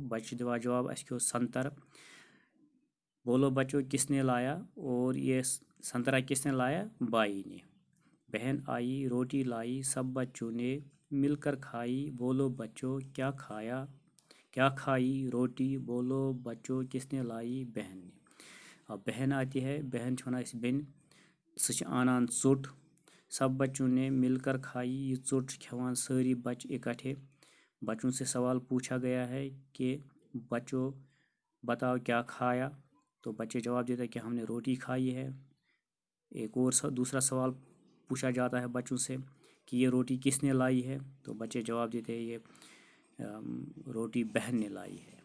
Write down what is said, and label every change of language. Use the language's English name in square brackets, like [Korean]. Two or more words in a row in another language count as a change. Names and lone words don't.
[Kashmiri] بچہِ چھِ دِوان جواب اَسہِ کھیوٚو سنگتر. [Urdu] بولو بچوں کس نے لایا؟ اور یہ سنترا کس نے لایا؟ بائی نے. بہن آئی، روٹی لائی، سب بچوں نے مل کر کھائی. بولو بچوں کیا کھایا؟ کیا کھائی؟ روٹی. بولو بچوں کس نے لائی؟ بہن نے. اب بہن آتی ہے، [Kashmiri] بہن چھِ وَنان أسۍ بیٚنہِ، سُہ چھِ اَنان ژوٚٹ. [Urdu] سب بچوں نے مل کر کھائی. [Kashmiri] یہ ژوٚٹ چھِ کھٮ۪وان سٲری بچہِ اکٹھے. [Urdu] بچوں سے سوال پوچھا گیا ہے کہ بچوں بتاؤ کیا کھایا؟ تو بچے جواب دیتے ہیں کہ ہم نے روٹی کھائی ہے. ایک اور دوسرا سوال پوچھا جاتا ہے بچوں سے کہ یہ روٹی کس نے لائی ہے؟ تو بچے جواب دیتے ہیں یہ روٹی بہن نے لائی ہے.